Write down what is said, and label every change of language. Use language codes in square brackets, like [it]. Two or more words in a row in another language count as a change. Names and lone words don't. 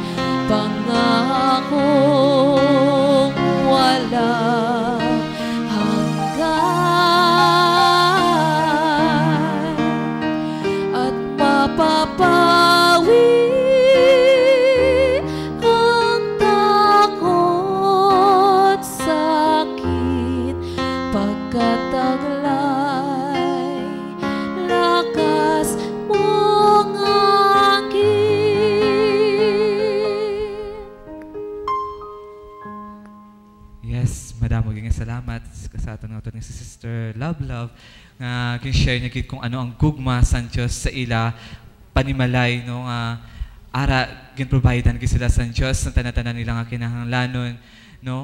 [tl] Pangakong walang hanggan at mapapawi ang takot sa'kin. Pagkataglay, lakas mong angkin. [hil] Yes, madamo gyud nga salamat sa aton nga ni si Sister Love nga kin-share niya gid kung ano ang gugma sa Dios sa ila panimalay no nga ara gin-providean gid sila sa Dios sa tanan-tanan nila nga kinahanglanon no.